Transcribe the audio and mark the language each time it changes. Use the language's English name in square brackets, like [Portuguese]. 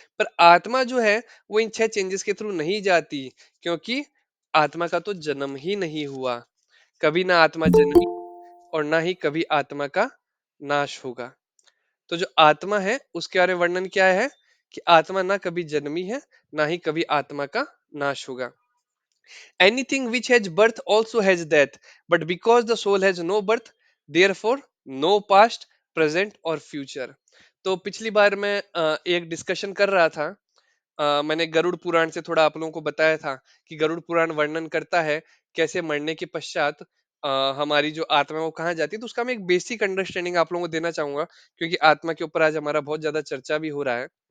[Hindi] पर आत्मा जो है वो इन 6 चेंजेस के थ्रू नहीं जाती, क्योंकि आत्मा का तो जन्म ही नहीं हुआ। कभी ना आत्मा जन्मी और ना ही कभी आत्मा का नाश होगा। तो जो आत्मा है उसके बारे में वर्णन क्या है कि आत्मा ना कभी जन्मी है ना ही कभी आत्मा का नाश होगा। [English] Anything which has birth also has death, but because the soul has no birth, therefore no past, present और future। [Hindi] तो पिछली बार मैं एक डिस्कशन कर रहा था। मैंने गरुड़ पुराण से थोड़ा आप लोगों को बताया था कि गरुड़ पुराण वर्णन करता है कैसे मरने के पश्चात हमारी जो आत्मा है वो कहाँ जाती है। तो उसका मैं एक बेसिक अंडरस्टैंडिंग आप लोगों को देना चाहूंगा, क्योंकि आत्मा के ऊपर आज हमारा बहुत ज्यादा चर्चा भी हो रहा है।